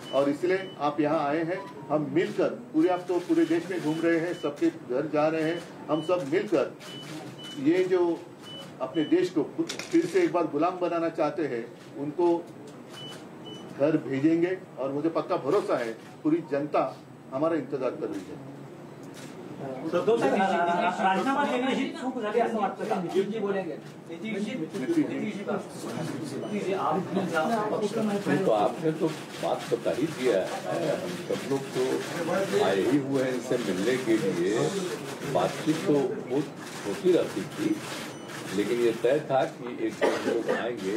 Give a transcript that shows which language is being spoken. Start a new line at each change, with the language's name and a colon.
Hindi: और इसलिए आप यहाँ आए हैं, हम मिलकर पूरे, आप तो पूरे देश में घूम रहे हैं, सबके घर जा रहे हैं, हम सब मिलकर ये जो अपने देश को फिर से एक बार गुलाम बनाना चाहते हैं उनको घर भेजेंगे. और मुझे पक्का भरोसा है पूरी जनता हमारा इंतजार कर रही है.
Marathi: राजीनामा देणे ही चूक झाली असं वाटतं का?
Hindi: जी बोलेंगे तो आपने तो बात बता ही दिया है. हम सब लोग तो आए ही हुए हैं इनसे मिलने के लिए. बातचीत तो होती रहती थी, लेकिन ये तय था कि एक लोग आएंगे.